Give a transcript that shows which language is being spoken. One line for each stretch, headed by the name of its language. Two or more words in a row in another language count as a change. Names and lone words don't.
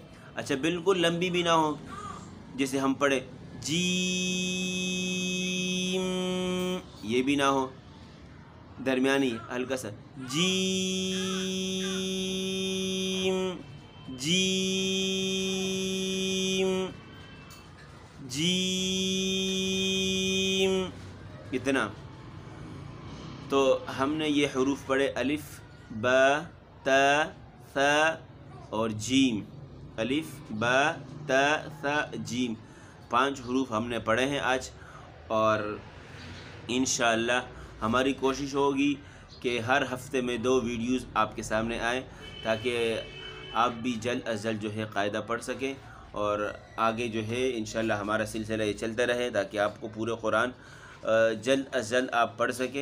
Urdu: اچھا بالکل لمبی بھی نہ ہو، جیسے ہم پڑھے جیم، یہ بھی نہ ہو، درمیانی ہلکا سا جیم جیم جیم، اتنا. تو ہم نے یہ حروف پڑھے الف با تا ثا اور جیم. الف با تا ثا جیم، 5 حروف ہم نے پڑھے ہیں آج. اور انشاءاللہ ہماری کوشش ہوگی کہ ہر ہفتے میں 2 ویڈیوز آپ کے سامنے آئیں، تاکہ آپ بھی جلد از جلد جو ہے قاعدہ پڑھ سکیں، اور آگے جو ہے انشاءاللہ ہمارا سلسلہ یہ چلتا رہے، تاکہ آپ کو پورے قرآن جلد از جلد آپ پڑھ سکیں.